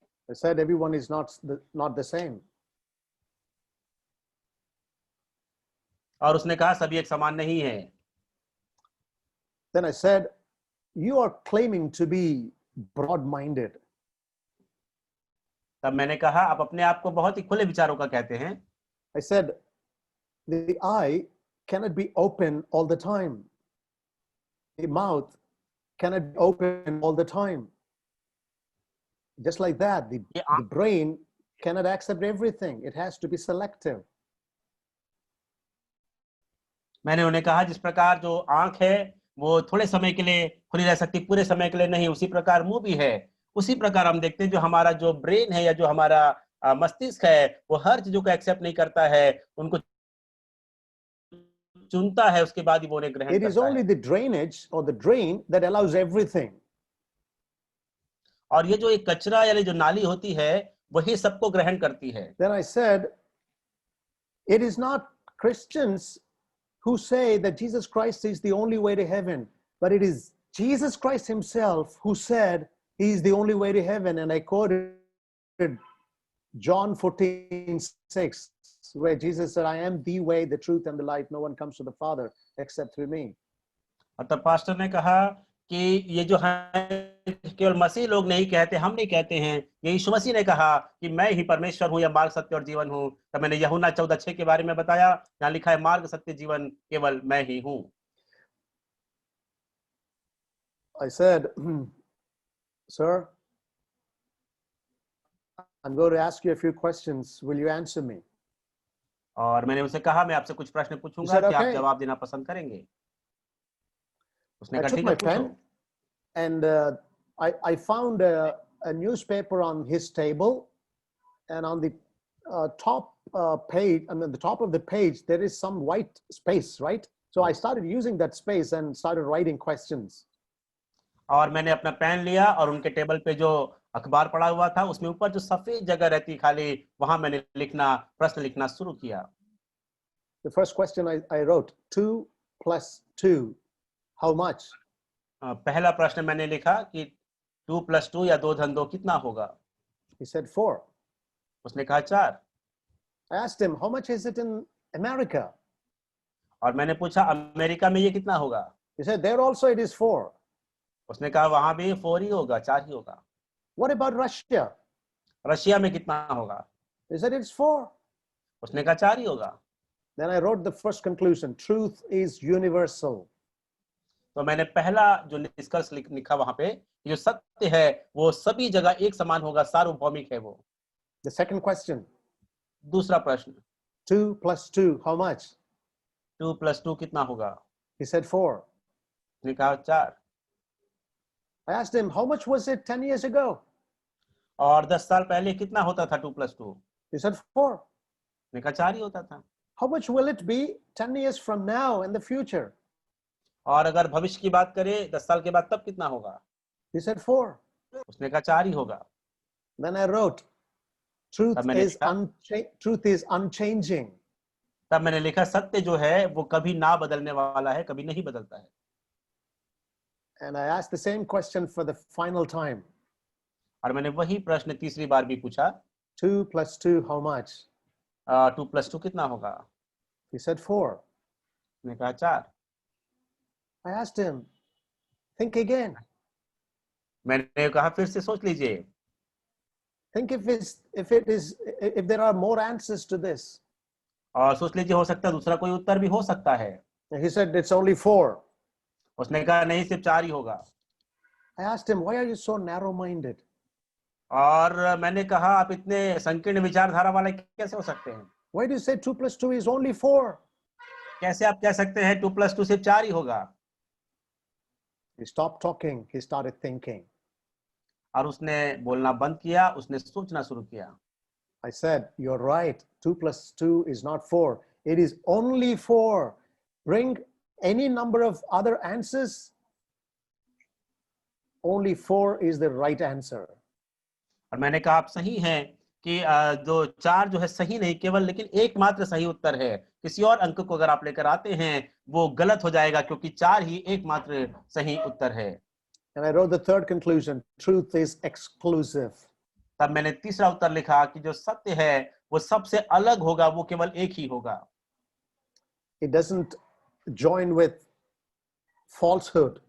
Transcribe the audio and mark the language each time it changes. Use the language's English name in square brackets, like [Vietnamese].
[English] I said everyone is not the same. [Hindi] और उसने कहा सभी एक समान नहीं है। [English] Then I said, you are claiming to be broad-minded. [Hindi] तब मैंने कहा आप अपने आप को बहुत ही खुले विचारों का कहते हैं। [English] I said, the eye cannot be open all the time. The mouth cannot be open all the time. Just like that, the brain cannot accept everything. It has to be selective. [Hindi] मैंने उन्हें कहा जिस प्रकार जो आंख है वो थोड़े समय के लिए खुली रह सकती, पूरे समय के लिए नहीं, उसी प्रकार मुंह भी है। उसी प्रकार हम देखते हैं जो हमारा जो ब्रेन है या जो हमारा मस्तिष्क है वो हर चीजों को एक्सेप्ट नहीं करता है, उनको चुनता है, उसके बाद ही वो उन्हें ग्रहण करता है। [English] It is only the drainage or the drain that allows everything. [Hindi] और ये जो एक कचरा यानी जो नाली होती है वही सबको ग्रहण करती है। [English] Then I said, it is not Christians who say that Jesus Christ is the only way to heaven, but it is Jesus Christ himself who said he is the only way to heaven. And I quoted John 14:6, where Jesus said, I am the way, the truth, and the life. No one comes to the Father except through me. [Hindi] और तब pastor ने कहा कि ये जो है केवल मसीह लोग नहीं कहते, हम नहीं कहते हैं, ये यीशु मसीह ने कहा कि मैं ही परमेश्वर हूँ या मार्ग सत्य और जीवन हूँ। तब मैंने यूहन्ना 14:6 के बारे में बताया, जहाँ लिखा है मार्ग सत्य जीवन केवल मैं ही हूँ। [English] I said, sir, I'm going to ask you a few questions. Will you answer me? [Hindi] और मैंने उनसे कहा मैं आपसे कुछ प्रश्न पूछूंगा, [English] Is that [Hindi] कि आप [English] okay? [Hindi] जवाब देना पसंद करेंगे? उसने [English] I [Hindi] कहा [English] took [Hindi] ठीक [English] my [Hindi] है, पूछो। [English] pen and I found a newspaper on his table, and on the top page, I mean the top of the page, there is some white space, right? So I started using that space and started writing questions. [Hindi] और मैंने अपना pen लिया और उनके table पे जो अखबार पड़ा हुआ था उसमें ऊपर जो सफेद जगह रहती खाली, वहां मैंने प्रश्न लिखना शुरू किया। [English] The first question I wrote, 2 + 2, how much? [Hindi] पहला प्रश्न मैंने लिखा कि 2 + 2 या 2 + 2 कितना होगा? [English] He said 4. [Hindi] उसने कहा 4। [English] I asked him, how much is it in America? [Hindi] और मैंने पूछा अमेरिका में ये कितना होगा? [English] He said, there also it is 4. [Hindi] उसने कहा वहां भी 4 ही होगा, 4 ही होगा। [English] What about Russia? [Hindi] रशिया में कितना होगा? [English] He said, it's 4. [Hindi] उसने कहा 4 ही होगा। [English] Then I wrote the first conclusion, truth is universal. [Hindi] तो मैंने पहला जो निष्कर्ष लिखा वहां पे, जो सत्य है वो सभी जगह एक समान होगा, सार्वभौमिक है वो। [English] The second question, [Hindi] दूसरा प्रश्न, [English] 2 + 2, how much? [Hindi] 2 + 2 कितना होगा? [English] He said 4. [Hindi] उसने कहा 4। [English] I asked him, how much was it 10 years ago? [Hindi] और 10 साल पहले कितना होता था 2 + 2? [English] He said 4. [Hindi] उसने कहा 4 ही होता था। [English] How much will it be 10 years from now in the future? [Hindi] और अगर भविष्य की बात करें 10 साल के बाद तब कितना होगा? [English] He said 4. [Hindi] उसने कहा 4 ही होगा। [English] Then I wrote, truth [Hindi] तब मैंने [English] is unchanging. [Hindi] तब मैंने लिखा सत्य जो है वो कभी ना बदलने वाला है, कभी नहीं बदलता है। [English] And I asked the same question for the final time. [Hindi] और मैंने वही प्रश्न तीसरी बार भी पूछा, [English] 2 + 2, how much? [Hindi] 2 + 2 कितना होगा? [English] He said 4. [Hindi] उसने कहा 4। [English] I asked him, think again. [Hindi] मैंने कहा फिर से सोच लीजिए, [English] Think if there are more answers to this. [Hindi] और सोच लीजिए हो सकता है दूसरा कोई उत्तर भी हो सकता है। [English] And he said, it's only 4. [Hindi] उसने कहा नहीं, सिर्फ 4 ही होगा। [English] I asked him, why are you so narrow-minded? [Hindi] और मैंने कहा आप इतने संकीर्ण विचारधारा वाले कैसे हो सकते हैं? [English] Why do you say 2 + 2 is only 4? [Hindi] कैसे आप कह सकते हैं 2 + 2 सिर्फ 4 ही होगा? [English] He stopped talking. He started thinking. [Hindi] और उसने बोलना बंद किया, उसने सोचना शुरू किया। [English] I said, you're right. 2 plus 2 is not 4. It is only 4. Bring any number of other answers. Only 4 is the right answer. [Hindi] और मैंने कहा आप सही हैं कि जो 4 जो है सही नहीं, केवल लेकिन एकमात्र सही उत्तर है। किसी और अंक को अगर आप लेकर आते हैं वो गलत हो जाएगा, क्योंकि 4 ही एकमात्र सही उत्तर है। [English] And I wrote the third conclusion. Truth is exclusive. [Hindi] तब मैंने तीसरा उत्तर लिखा कि जो सत्य है वो सबसे अलग होगा, वो केवल एक ही होगा। [English] It doesn't join with falsehood.